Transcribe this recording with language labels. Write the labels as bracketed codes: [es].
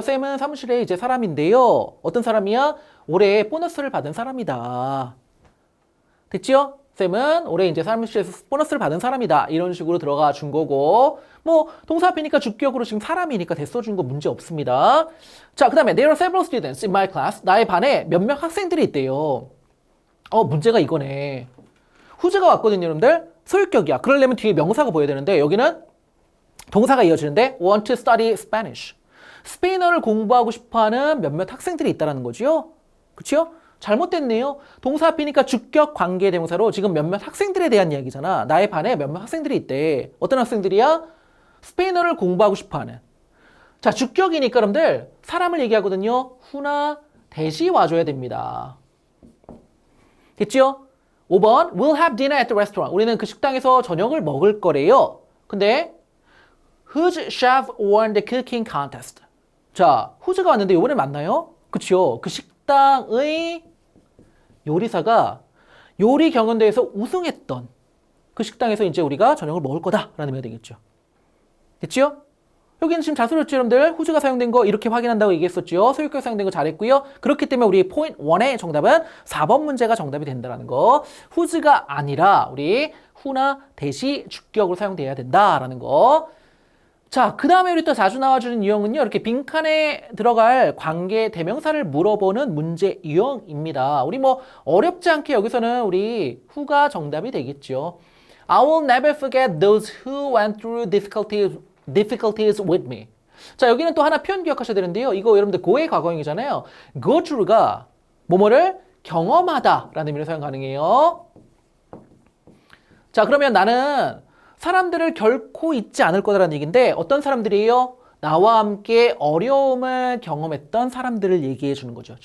[ko] 쌤은 사무실에 이제 사람인데요. 어떤 사람이야? 올해 보너스를 받은 사람이다. 됐죠? 쌤은 올해 이제 사무실에서 보너스를 받은 사람이다. 이런 식으로 들어가 준 거고, 뭐, 동사 앞이니까 주격으로 지금 사람이니까 대써 준 거 문제 없습니다. 자, 그 다음에, [en] there are several students in my class. [ko] 나의 반에 몇몇 학생들이 있대요. 문제가 이거네. 후즈가 왔거든요, 여러분들. 소유격이야. 그러려면 뒤에 명사가 보여야 되는데, 여기는 동사가 이어지는데, [en] want to study Spanish. [ko] 스페인어를 공부하고 싶어 하는 몇몇 학생들이 있다는 거죠. 그쵸? 잘못됐네요. 동사 앞이니까 주격 관계 대명사로 지금 몇몇 학생들에 대한 이야기잖아. 나의 반에 몇몇 학생들이 있대. 어떤 학생들이야? 스페인어를 공부하고 싶어하는. 자, 주격이니까 여러분들 사람을 얘기하거든요. 후나 대시 와줘야 됩니다. 됐죠? [en] 5번 We'll have dinner at the restaurant. [ko] 우리는 그 식당에서 저녁을 먹을 거래요. 근데 [en] Whose chef won the cooking contest? [ko] 자, whose가 왔는데 이번에 맞나요? 그쵸? 그 식당의 요리사가 요리 경연대회에서 우승했던 그 식당에서 이제 우리가 저녁을 먹을 거다라는 의미가 되겠죠. 됐죠? 여기는 지금 자소였죠, 여러분들. 후즈가 사용된 거 이렇게 확인한다고 얘기했었죠. 소유격 사용된 거 잘했고요. 그렇기 때문에 우리 포인트 1의 정답은 4번 문제가 정답이 된다라는 거. 후즈가 아니라 우리 후나 대시 주격으로 사용돼야 된다라는 거. 자, 그 다음에 우리 또 자주 나와주는 유형은요. 이렇게 빈칸에 들어갈 관계 대명사를 물어보는 문제 유형입니다. 우리 뭐 어렵지 않게 여기서는 우리 후가 정답이 되겠죠. [en] I will never forget those who went through difficulties with me. [ko] 자, 여기는 또 하나 표현 기억하셔야 되는데요. 이거 여러분들 고의 과거형이잖아요. go through가 뭐뭐를 경험하다 라는 의미로 사용 가능해요. 자, 그러면 나는 사람들을 결코 잊지 않을 거다라는 얘기인데 어떤 사람들이에요? 나와 함께 어려움을 경험했던 사람들을 얘기해 주는 거죠.